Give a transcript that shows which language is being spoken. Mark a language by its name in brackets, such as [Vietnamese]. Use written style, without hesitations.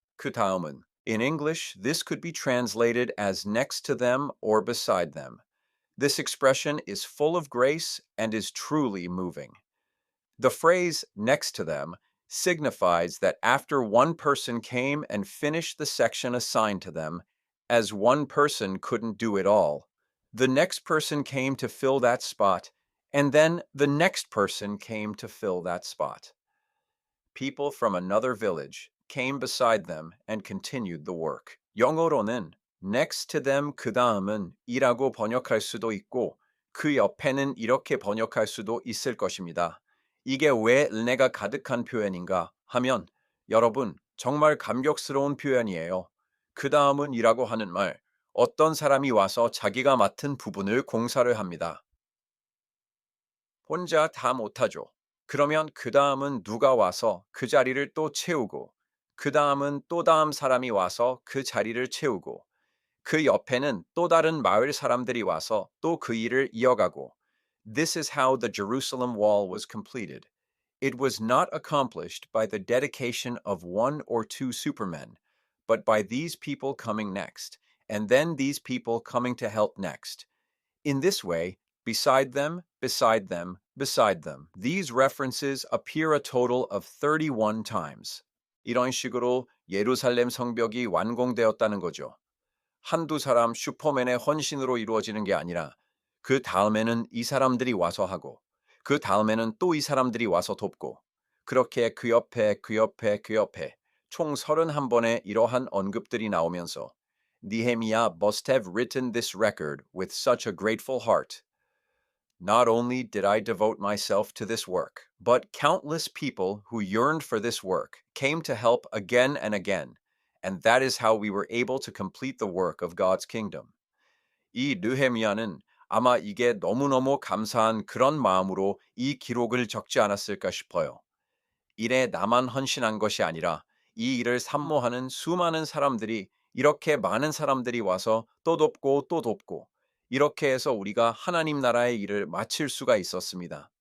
[Korean] 그 다음은 [English] In English, this could be translated as next to them or beside them. This expression is full of grace and is truly moving. The phrase next to them signifies that after one person came and finished the section assigned to them, as one person couldn't do it all, the next person came to fill that spot, and then the next person came to fill that spot. People from another village came beside them and continued the work. [Korean] 영어로는 [English] next to them [Korean] 그 다음은 이라고 번역할 수도 있고 그 옆에는 이렇게 번역할 수도 있을 것입니다. 이게 왜 은혜가 가득한 표현인가 하면 여러분, 정말 감격스러운 표현이에요. 그 다음은 이라고 하는 말, 어떤 사람이 와서 자기가 맡은 부분을 공사를 합니다. 혼자 다 못하죠. 그러면 그 다음은 누가 와서 그 자리를 또 채우고, 그 다음은 또 다음 사람이 와서 그 자리를 채우고, 그 옆에는 또 다른 마을 사람들이 와서 또 그 일을 이어가고. [English] This is how the Jerusalem wall was completed. It was not accomplished by the dedication of one or two supermen, but by these people coming next, and then these people coming to help next. In this way, beside them, beside them, beside them, these references appear a total of 31 times. [Korean] 이런 식으로 예루살렘 성벽이 완공되었다는 거죠. 한두 사람 슈퍼맨의 헌신으로 이루어지는 게 아니라 그 다음에는 이 사람들이 와서 하고 그 다음에는 또 이 사람들이 와서 돕고 그렇게 그 옆에 그 옆에 그 옆에 총 31번의 이러한 언급들이 나오면서 [English] Nehemiah must have written this record with such a grateful heart. Not only did I devote myself to this work, but countless people who yearned for this work came to help again and again, and that is how we were able to complete the work of God's kingdom. [Korean] 이 느헤미야는 아마 이게 너무너무 감사한 그런 마음으로 이 기록을 적지 않았을까 싶어요. 일에 나만 헌신한 것이 아니라 이 일을 산모하는 수많은 사람들이 이렇게 많은 사람들이 와서 또 돕고 또 돕고 이렇게 해서 우리가 하나님 나라의 일을 마칠 수가 있었습니다.